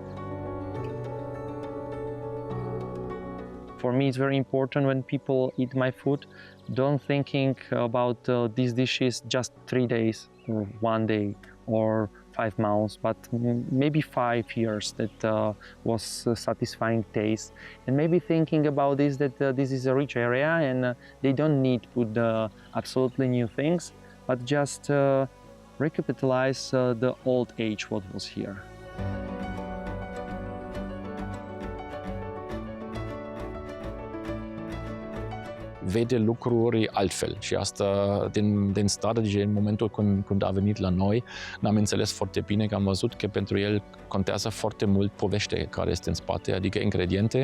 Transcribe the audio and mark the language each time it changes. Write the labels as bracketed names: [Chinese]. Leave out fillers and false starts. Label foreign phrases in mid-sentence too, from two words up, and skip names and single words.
[English] For me, it's very important when people eat my food, don't thinking about these dishes just 3 days or 1 day or 5 months, but maybe 5 years that was a satisfying taste. And maybe thinking about this, that this is a rich area and they don't need to put absolutely new things, but just recapitalize the old age what was here. [Romanian] Vede lucruri altfel și asta din start, în momentul când a venit la noi, n-am înțeles foarte bine, că am văzut că pentru el contează foarte mult povestea care este în spate, adică ingrediente.